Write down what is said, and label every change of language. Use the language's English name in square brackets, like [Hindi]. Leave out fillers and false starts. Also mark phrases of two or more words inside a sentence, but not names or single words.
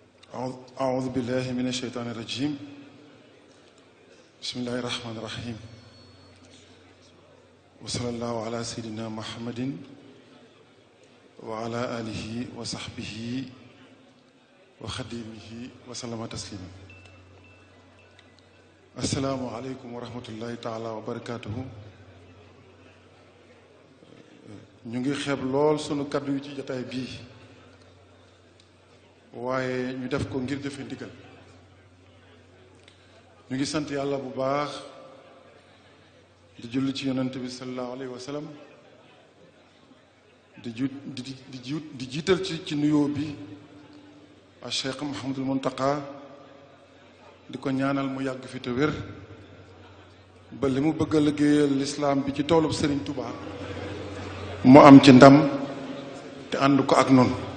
[Arabic] أعوذ بالله من الشيطان الرجيم بسم الله الرحمن الرحيم وصلى الله على سيدنا محمد وعلى آله وصحبه وخديمه وسلم تسليما السلام عليكم ورحمة الله تعالى وبركاته [Wolof] ñu ngi xeeb lool sunu kaddu yi ci jotaay bii waaye ñu def ko ngir jëfe ndigal ñu ngi sant yàlla bu baax di julli ci yonent bi [Arabic] صلى الله عليه وسلم [Wolof] di jiital ci nuyoo bi a Cheikh Mouhamadul Mountakha di ko ñaanal mu yàgg fi te wér ba li mu bëgg a liggéeyal lislaam bi ci toolub Serigne Touba mu am ci ndam te ànd ko ak noonu